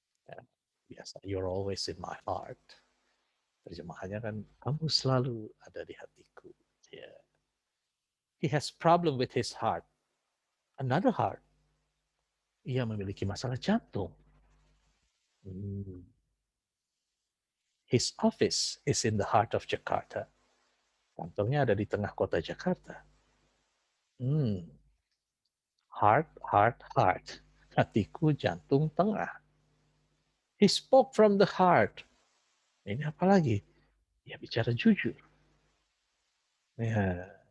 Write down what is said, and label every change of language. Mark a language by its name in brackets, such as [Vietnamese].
[Indonesian] Ya, biasa, [English] you're always in my heart. [Indonesian] Terjemahannya kan, kamu selalu ada di hatiku. Yeah. [English] He has problem with his heart. Another heart. [Indonesian] Ia memiliki masalah jantung. Hmm. [English] His office is in the heart of Jakarta. [Indonesian] Kantornya ada di tengah kota Jakarta. [English] Hmm. Heart, heart, heart. [Indonesian] Hatiku, jantung, tengah. [English] He spoke from the heart. [Indonesian] Ini apa lagi? Ya bicara jujur. Ya.